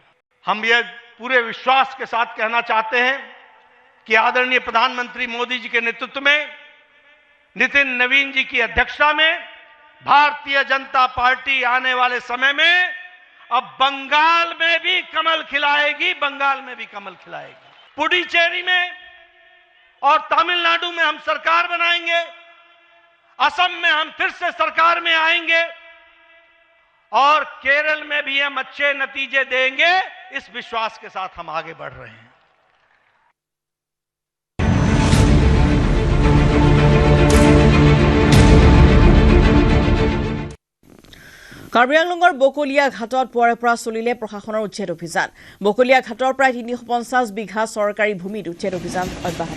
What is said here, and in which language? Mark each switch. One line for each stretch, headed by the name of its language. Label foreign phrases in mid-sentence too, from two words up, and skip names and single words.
Hindi: हम यह पूरे विश्वास के साथ कहना चाहते हैं कि आदरणीय प्रधानमंत्री मोदी जी के नेतृत्व में, नितिन नवीन जी की अध्यक्षता में भारतीय जनता पार्टी आने वाले समय में अब बंगाल में भी कमल खिलाएगी, बंगाल में भी कमल खिलाएगी। पुडुचेरी में और तमिलनाडु में हम सरकार बनाएंगे, असम में हम फिर से सरकार में आएंगे और केरल में भी हम अच्छे नतीजे देंगे, इस विश्वास के साथ हम आगे बढ़ रहे हैं।
Assamese: কাৰ্বি আংলঙৰ বকলিয়া ঘাটত পুৱাৰে পৰা চলিলে প্ৰশাসনৰ উচ্ছেদ অভিযান। বকলিয়া ঘাটৰ প্ৰায় 350 বিঘা চৰকাৰী ভূমিত উচ্ছেদ অভিযান অব্যাহত।